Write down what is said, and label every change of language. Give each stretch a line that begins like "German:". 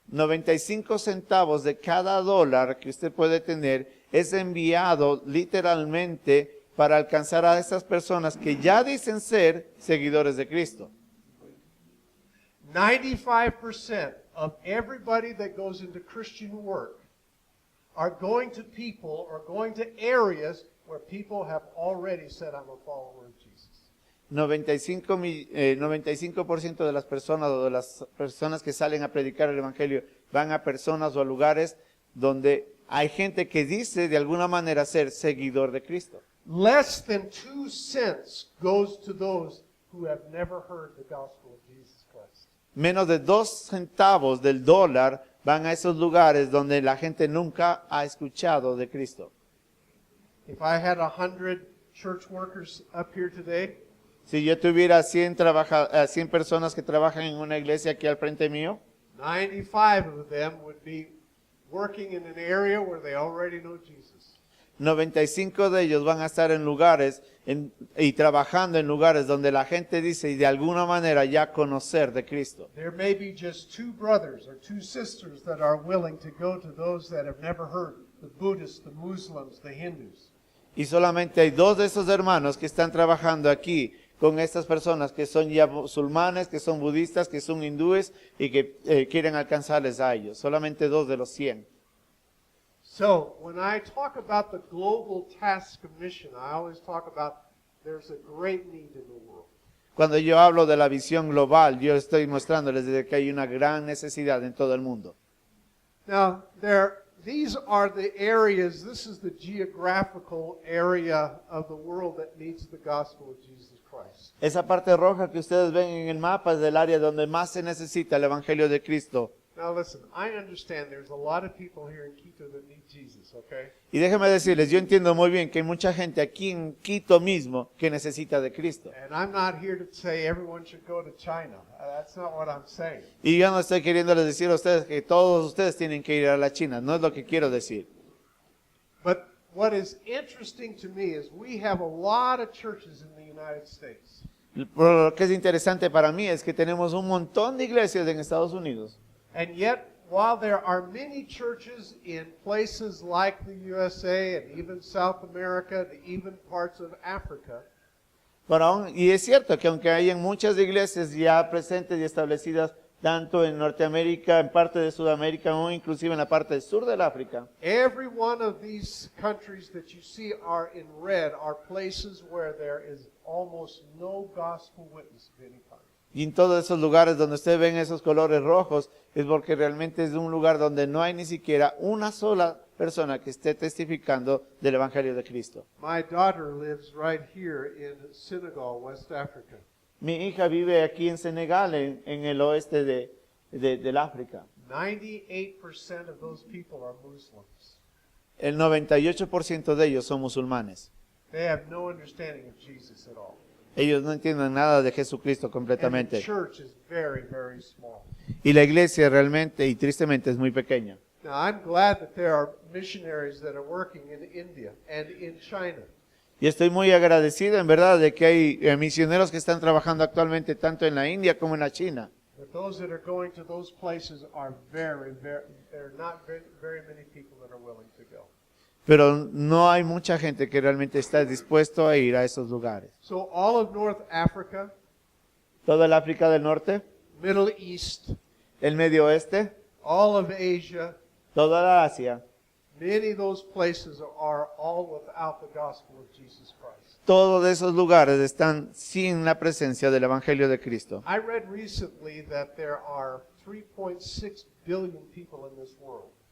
Spanish: 95 centavos de cada dólar que usted puede tener es enviado literalmente para alcanzar a esas personas que ya dicen ser seguidores de Cristo.
English: 95% of everybody that goes into Christian work are going to people or going to areas where people have already said, I'm a follower of Jesus.
Spanish: 95% de las personas o de las personas que salen a predicar el Evangelio van a personas o a lugares donde hay gente que dice de alguna manera ser seguidor de Cristo.
English: Less than 2 cents goes to those who have never heard the gospel of Jesus Christ.
Spanish: Menos de 2 centavos del dólar van a esos lugares donde la gente nunca ha escuchado de Cristo.
English: If I had 100 church workers up here today,
Spanish: Si yo tuviera 100 personas que trabajan en una iglesia aquí al frente mío,
English: 95 of them would be working in an area where they already know Jesus.
Spanish: 95 de ellos van a estar en lugares y trabajando en lugares donde la gente dice y de alguna manera ya conocer de Cristo.
English: There may be just 2 brothers or 2 sisters that are willing to go to those that have never heard, the Buddhists, the Muslims, the Hindus.
Spanish: Y solamente hay 2 de esos hermanos que están trabajando aquí con estas personas que son ya musulmanes, que son budistas, que son hindúes y que quieren alcanzarles a ellos. Solamente 2 de los 100.
English: So, when I talk about the global task of mission, I always talk about there's a great need in the world.
Spanish: Cuando yo hablo de la visión global, yo estoy mostrándoles de que hay una gran necesidad en todo el mundo.
English: Now, there these are the areas, this is the geographical area of the world that needs the gospel of Jesus Christ.
Spanish: Esa parte roja que ustedes ven en el mapa es del área donde más se necesita el Evangelio de Cristo.
English: Now listen, I understand there's a lot of people here in Quito that need Jesus, okay?
Spanish: Y déjenme decirles, yo entiendo muy bien que hay mucha gente aquí en Quito mismo que necesita de Cristo.
English: And I'm not here to say everyone should go to China. That's not what I'm saying.
Spanish: Y yo no estoy queriéndoles decir a ustedes que todos ustedes tienen que ir a la China, no es lo que quiero decir.
English: But what is interesting to me is we have a lot of churches in the United States.
Spanish: Pero lo que es interesante para mí es que tenemos un montón de iglesias en Estados Unidos.
English: And yet, while there are many churches in places like the USA and even South America and even parts of Africa,
Spanish: Y es cierto que aunque hay muchas iglesias ya presentes y establecidas tanto en Norteamérica, en parte de Sudamérica o inclusive en la parte del sur del África,
English: every one of these countries that you see are in red are places where there is almost no gospel witness of any kind.
Spanish: y en todos esos lugares donde ustedes ven esos colores rojos, es porque realmente es un lugar donde no hay ni siquiera una sola persona que esté testificando del Evangelio de Cristo.
English: My daughter lives right here in Senegal, West Africa.
Spanish: Mi hija vive aquí en Senegal, en el oeste del África.
English: 98% of those people are Muslims.
Spanish: El 98% de ellos son musulmanes.
English: They have no understanding of Jesus at all.
Spanish: Ellos no entienden nada de Jesucristo
English: And the
Spanish: completamente.
English: church is very, very small.
Spanish: Y la iglesia realmente y tristemente es muy pequeña.
English: Now, I'm glad that there are missionaries that are working in India and in China.
Spanish: Y estoy muy agradecido en verdad de que hay misioneros que están trabajando actualmente tanto en la India como en la China.
English: But those that are going to those places are there are not very many people that are willing to go.
Spanish: Pero no hay mucha gente que realmente está dispuesto a ir a esos lugares.
English: So all of North Africa,
Spanish: Toda el África del Norte,
English: Middle East,
Spanish: el Medio Oeste,
English: all of Asia,
Spanish: toda la Asia,
English: many of those places are all without the gospel of Jesus Christ.
Spanish: todos esos lugares están sin la presencia del Evangelio de Cristo.
English: I read recently that there are 3.6 billion people in this world.